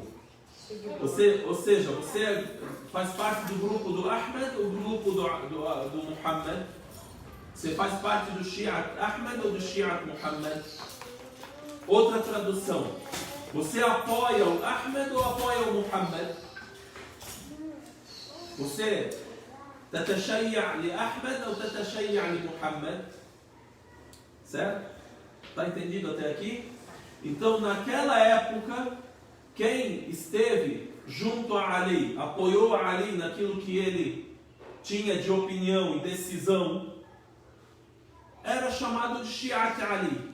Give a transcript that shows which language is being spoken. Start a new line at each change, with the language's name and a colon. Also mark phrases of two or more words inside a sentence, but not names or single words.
Portuguese: Ou seja, você faz parte do grupo do Ahmed ou do grupo do Muhammad? Você faz parte do Shi'at Ahmed ou do Shi'at Muhammad? Outra tradução. Você apoia o Ahmed ou apoia o Muhammad?
Arabic: Você تتشيع لأحمد أو تتشيع لمحمد?
Portuguese: Certo? Está entendido até aqui? Então, naquela época, quem esteve junto a Ali, apoiou a Ali naquilo que ele tinha de opinião e decisão, era chamado de Shi'at Ali.